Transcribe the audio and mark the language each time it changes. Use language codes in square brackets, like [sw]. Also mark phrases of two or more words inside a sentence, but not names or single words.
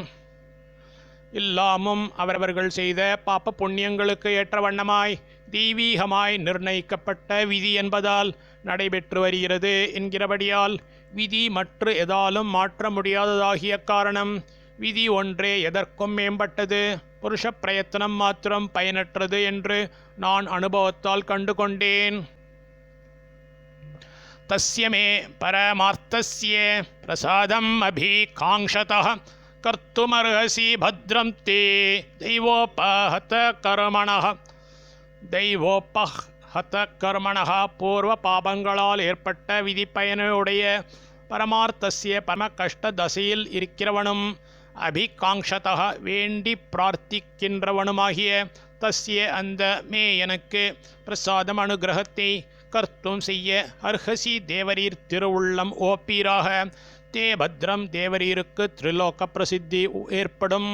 [ta] எல்லாமும் அவரவர்கள் செய்த பாப்ப புண்ணியங்களுக்கு ஏற்ற வண்ணமாய் தெய்வீகமாய் நிர்ணயிக்கப்பட்ட விதி என்பதால் நடைபெற்று வருகிறது என்கிறபடியால் விதி மற்ற எதாலும் மாற்ற முடியாததாகிய காரணம் விதி ஒன்றே எதற்கும் மேம்பட்டது, புருஷ பிரயத்தனம் மாத்திரம் பயனற்றது என்று நான் அனுபவத்தால் கண்டுகொண்டேன். [sa] तस्य मे परमार्थस्य प्रसादम् अभिकाङ्क्षतः कर्तुमर्हसि भद्रं ते दैवोपहत पूर्व [ta] பாபங்களால் ஏற்பட்ட விதி பயனுடைய பரமார்த்தசிய பரம கஷ்ட தசையில் இருக்கிறவனும் அபிகாங்ஷதா வேண்டி பிரார்த்திக்கின்றவனுமாகிய தஸ்ய அந்த மே எனக்கு பிரசாதம் அனுகிரகத்தை கர்த்தும் செய்ய அர்ஹசி தேவரீர் திருவுள்ளம் ஓப்பீராக [sa] ते भद्रम् [ta] தேவரீருக்கு திரிலோக பிரசித்தி ஏற்படும்.